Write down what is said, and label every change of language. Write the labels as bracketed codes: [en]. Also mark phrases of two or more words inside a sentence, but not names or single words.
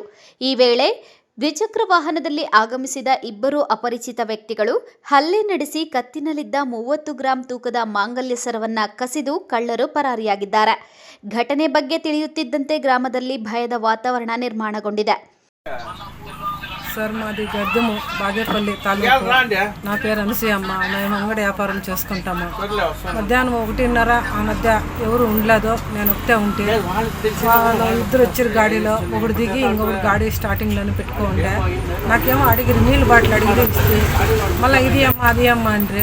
[kn] ಈ ವೇಳೆ ದ್ವಿಚಕ್ರ ವಾಹನದಲ್ಲಿ ಆಗಮಿಸಿದ ಇಬ್ಬರು ಅಪರಿಚಿತ ವ್ಯಕ್ತಿಗಳು ಹಲ್ಲೆ ನಡೆಸಿ ಕತ್ತಿನಲ್ಲಿದ್ದ 30 ಗ್ರಾಂ ತೂಕದ ಮಾಂಗಲ್ಯ ಸರವನ್ನು ಕಸಿದು ಕಳ್ಳರು ಪರಾರಿಯಾಗಿದ್ದಾರೆ. ಘಟನೆ ಬಗ್ಗೆ ತಿಳಿಯುತ್ತಿದ್ದಂತೆ ಗ್ರಾಮದಲ್ಲಿ ಭಯದ ವಾತಾವರಣ ನಿರ್ಮಾಣಗೊಂಡಿದೆ. [te] సార్ మాది గడ్డము బాగేపల్లి తాలూకు. నా పేరు అనసూయమ్మ. మేము అంగడి వ్యాపారం చేసుకుంటాము. మధ్యాహ్నం 1:30 ఆ మధ్య ఎవరు ఉండలేదు, నేను ఒకటే ఉంటే వాళ్ళు ఇద్దరు వచ్చారు గాడిలో. ఒకటి దిగి ఇంకొకటి గాడి స్టార్టింగ్లోనే పెట్టుకోండే. నాకేమో అడిగిరి నీళ్ళు బాటిల్ అడిగిరి ఇస్తే మళ్ళీ ఇది అమ్మ అది అమ్మ అండ్రి.